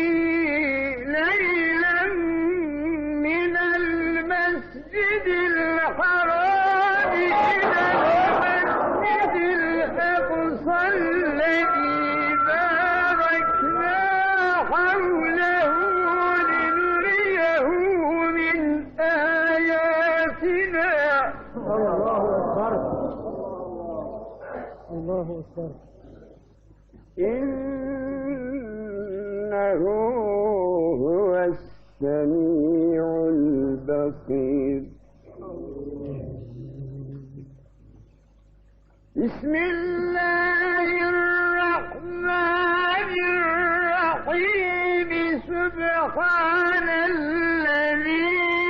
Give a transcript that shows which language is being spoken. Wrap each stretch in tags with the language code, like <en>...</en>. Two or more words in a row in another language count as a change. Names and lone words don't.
<ar>ليلا من المسجد الحرام إلى المسجد الأقصى الذي باركنا حوله لنريه من آياتنا. الله أكبر الله أكبر. إنه هو السميع البصير بسم الله الرحمن الرحيم سبحان الذي</ar>